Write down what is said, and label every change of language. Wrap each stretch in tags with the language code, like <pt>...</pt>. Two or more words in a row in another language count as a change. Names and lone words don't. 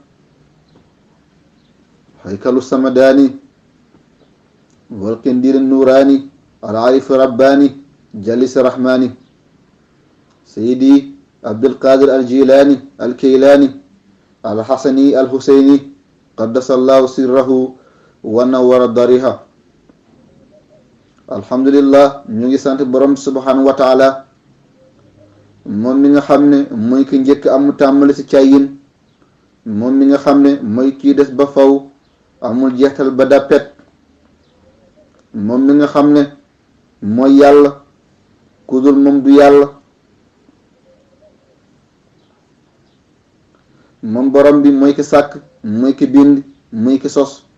<ar>هيكل السمداني والقنديل النوراني العارف الرباني جليس الرحماني سيدي عبد القادر الجيلاني الكيلاني الحسني الحسيني قدس الله سره ونور ضريحه.</ar> <wo>alhamdulillah ñu ngi sant borom</wo> <ar>سبحانه وتعالى</ar> <wo>moom mi nga xam ne mooy ki njëkk amu tàmmali ci càyyin, moom mi nga xam ne mooy kii des ba faw amul jeextal ba dappet, moom mi nga xam ne mooy yàlla ku dul moom du yàlla, moom borom bi mooy ki sàkk, mooy ki bind, mooy ki sos.</wo>